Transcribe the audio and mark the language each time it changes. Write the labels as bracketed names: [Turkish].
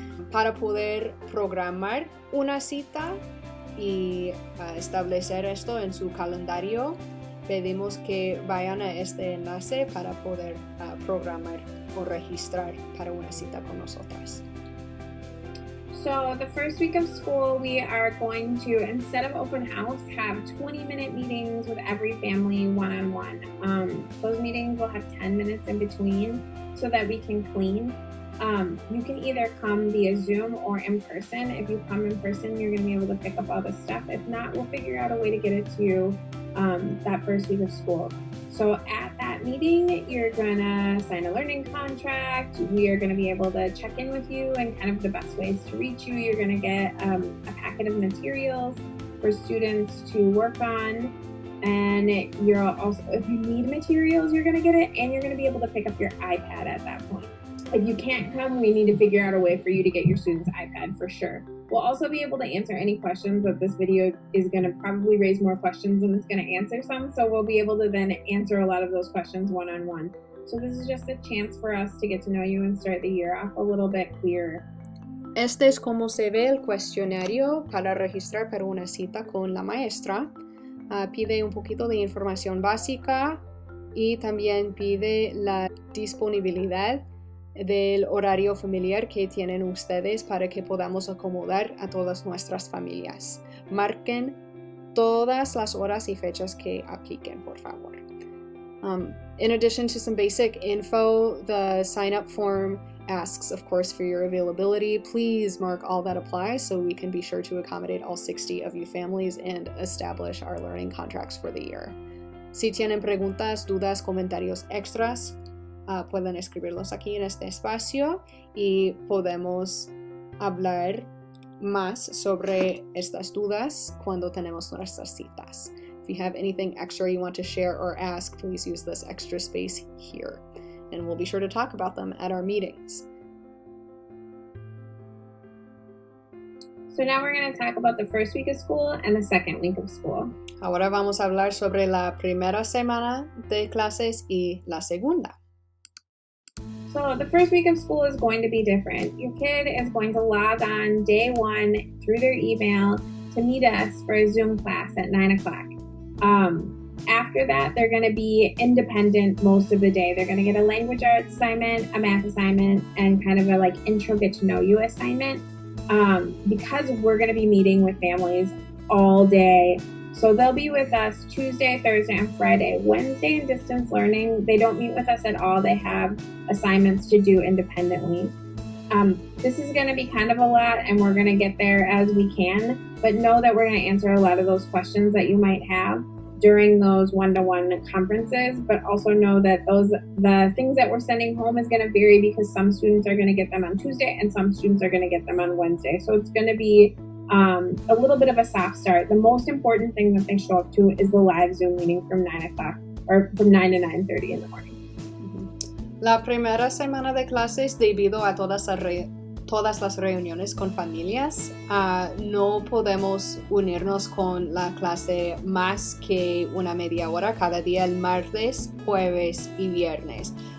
[Spanish] Para poder programar una cita y establecer esto en su calendario, pedimos que vayan a este enlace para poder programar o registrar para una cita con nosotras. [English] So the first week of school, we are going to, instead of open house, have 20-minute meetings with every family one-on-one. Those meetings will have 10 minutes in between so that we can clean. You can either come via Zoom or in person. If you come in person, you're going to be able to pick up all the stuff. If not, we'll figure out a way to get it to you that first week of school. So at that meeting, you're going to sign a learning contract. We are going to be able to check in with you and kind of the best ways to reach you. You're going to get a packet of materials for students to work on. And you're also, if you need materials, you're going to get it, and you're going to be able to pick up your iPad at that point. If you can't come, we need to figure out a way for you to get your student's iPad for sure. We'll also be able to answer any questions, but this video is going to probably raise more questions than it's going to answer some. So we'll be able to then answer a lot of those questions one-on-one. So this is just a chance for us to get to know you and start the year off a little bit clearer. [Spanish] Este es como se ve el cuestionario para registrar para una cita con la maestra. Pide un poquito de información básica y también pide la disponibilidad del horario familiar que tienen ustedes para que podamos acomodar a todas nuestras familias. Marquen todas las horas y fechas que apliquen, por favor. [English] In addition to some basic info, the sign-up form asks, of course, for your availability. Please mark all that applies so we can be sure to accommodate all 60 of you families and establish our learning contracts for the year. [Spanish] Si tienen preguntas, dudas, comentarios extras, pueden escribirlos aquí en este espacio y podemos hablar más sobre estas dudas cuando tenemos nuestras citas. [English] If you have anything extra you want to share or ask, please use this extra space here, and we'll be sure to talk about them at our meetings. So now we're going to talk about the first week of school and the second week of school. [Spanish] Ahora vamos a hablar sobre la primera semana de clases y la segunda. [English] So the first week of school is going to be different. Your kid is going to log on day one through their email to meet us for a Zoom class at 9 o'clock. After that, they're going to be independent most of the day. They're going to get a language arts assignment, a math assignment, and kind of a intro get to know you assignment. Because we're going to be meeting with families all day. So they'll be with us Tuesday, Thursday, and Friday. Wednesday in distance learning, they don't meet with us at all. They have assignments to do independently. This is going to be kind of a lot, and we're going to get there as we can. But know that we're going to answer a lot of those questions that you might have during those one-to-one conferences. But also know that the things that we're sending home is going to vary because some students are going to get them on Tuesday and some students are going to get them on Wednesday. So it's going to be a little bit of a soft start. The most important thing that they show up to is the live Zoom meeting from 9 o'clock or from 9 to 9:30 in the morning. [Spanish] La primera semana de clases, debido a todas las reuniones con familias, no podemos unirnos con la clase más que una media hora cada día, el martes, jueves y viernes.